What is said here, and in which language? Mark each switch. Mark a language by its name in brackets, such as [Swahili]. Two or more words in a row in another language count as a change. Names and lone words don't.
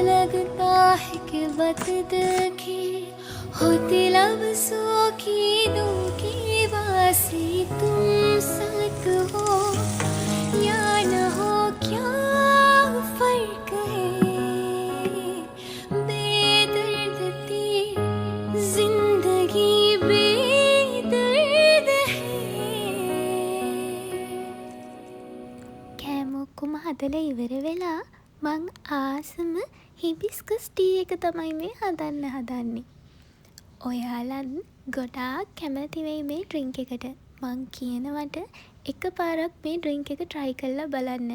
[Hindi] लगता है कि बात दिल की होती लफ्ज़ों की दो की वासी तुम साथ हो या न हो क्या फर्क है बेदर्द थी जिंदगी बेदर्द [Sinhala] කෑමොක්කොම හදලා ඉවර වෙලා මං ආසම [English] hibiscus tea [Sinhala] එක තමයි මේ හදන්නේ. ඔයාලත් ගොඩාක් කැමති වෙයි මේ ඩ්‍රින්ක් එකට. මං කියනවට එකපාරක් මේ ඩ්‍රින්ක් එක try කරලා බලන්න.